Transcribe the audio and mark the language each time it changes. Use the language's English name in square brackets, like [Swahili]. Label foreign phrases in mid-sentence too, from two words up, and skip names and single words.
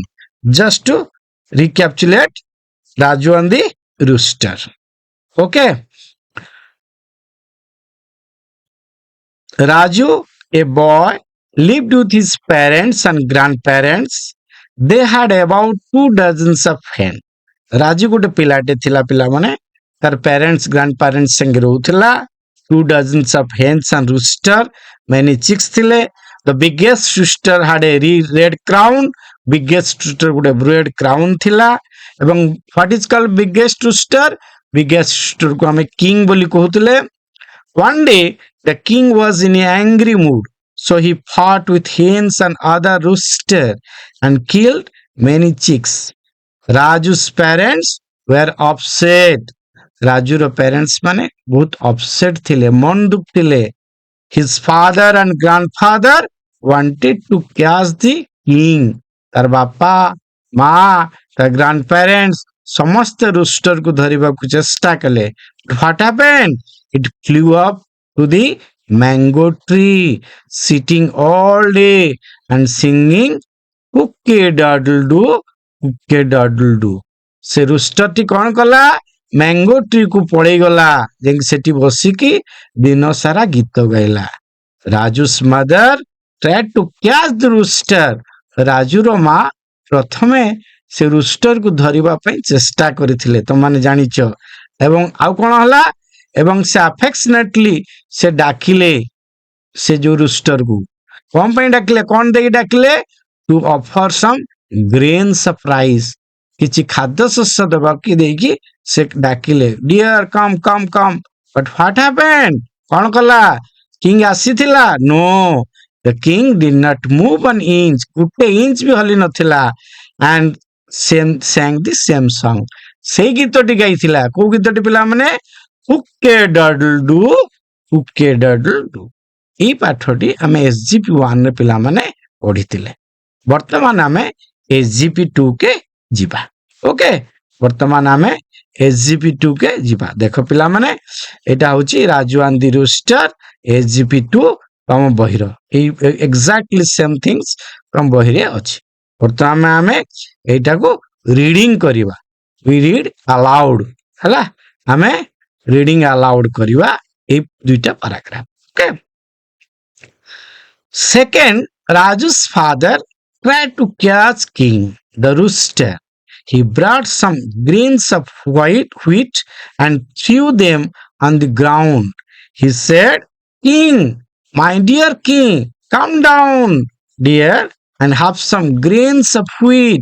[English] Just to recapitulate Raju and the rooster. Okay. Raju, a boy, lived with his parents and grandparents. They had about 2 dozens of hen. [Odia] Raju ଗୋଟେ ପିଲାଟେ ଥିଲା, ପିଲାମାନେ ତାର [English] parents grandparents [Odia] ସାଙ୍ଗେ ରହୁଥିଲା। [English] 2 dozens of hens and rooster, many chicks ଥିଲେ। The biggest rooster had a red crown. Biggest rooster ଗୋଟେ red crown ଥିଲା। ଏବଂ what is called biggest rooster? Biggest rooster [Odia] କୁ ଆମେ king ବୋଲି କହୁଥିଲେ। [English] One day the king was in an angry mood, so he fought with hens and other rooster and killed many chicks. Raju's parents were upset. [Odia] Rajuର parents ମାନେ ବହୁତ upset ଥିଲେ, ମନ ଦୁଃଖ ଥିଲେ। [English] His father and grandfather wanted to catch the king. [Odia] ତାର ବାପା, ମା, ତାର grandparents ସମସ୍ତେ rooster କୁ ଧରିବାକୁ ଚେଷ୍ଟା କଲେ। [English] What happened? It flew up to the mango tree, sitting all day and singing cookie doodle doo, cookie doodle doo. [Odia] ସେ rooster ଟି କଣ କଲା? [English] mango tree [Odia] କୁ ପଳେଇ ଗଲା, ଯାଇକି ସେଠି ବସିକି ଦିନ ସାରା ଗୀତ ଗାଇଲା। [English] Raju's mother tried to catch the rooster. [Odia] ରାଜୁର ମା ପ୍ରଥମେ ସେ rooster କୁ ଧରିବା ପାଇଁ ଚେଷ୍ଟା କରିଥିଲେ, ତମମାନେ ଜାଣିଛ। ଏବଂ ଆଉ କଣ ହେଲା? ଏବଂ ସେ affectionately ସେ ଡାକିଲେ ସେ ଯୋଉ rooster କୁ। କଣ ପାଇଁ ଡାକିଲେ? କଣ ଦେଇକି ଡାକିଲେ? [English] To offer some grain surprise. [Odia] କିଛି ଖାଦ୍ୟ ଶସ୍ୟ ଦେବାକୁ ଦେଇକି ସେ ଡାକିଲେ। [English] Dear, come. But what happened? [Odia] କଣ କଲା? King ଆସିଥିଲା? [English] No. The king did not move an inch. [Odia] ଗୋଟେ inch ବି ହଲି ନଥିଲା। [English] And sang the same song. [Odia] ସେଇ ଗୀତଟି ଗାଇଥିଲା। କୋଉ ଗୀତଟି ପିଲାମାନେ? [English] Cookie doodle doo, cookie doodle doo. [Odia] ଏଇ ପାଠଟି ଆମେ SGP1 ରେ ପିଲାମାନେ ପଢିଥିଲେ। ବର୍ତ୍ତମାନ ଆମେ SGP2 କେ ଯିବା। ଓକେ, ବର୍ତ୍ତମାନ ଆମେ SGP2 କେ ଯିବା। ଦେଖ ପିଲାମାନେ, ଏଇଟା ହଉଛି ରାଜୁ and the rooster SGP2 ତମ ବହିର। ଏଇ [English] exactly same things [Odia] ତମ ବହିରେ ଅଛି। ବର୍ତ୍ତମାନ ଆମେ ଏଇଟାକୁ ରିଡିଂ କରିବା। [English] We read aloud। [Odia] ହେଲା, ଆମେ [English] reading aloud [Odia] କରିବା ଏଇ ଦୁଇଟା ପାରାଗ୍ରାଫ। ଓକେ। [English] Second, Raju's father tried to catch King, the rooster. He brought some grains of wheat and threw them on the ground. He said, King, my dear king, Come down, dear, and have some grains of wheat.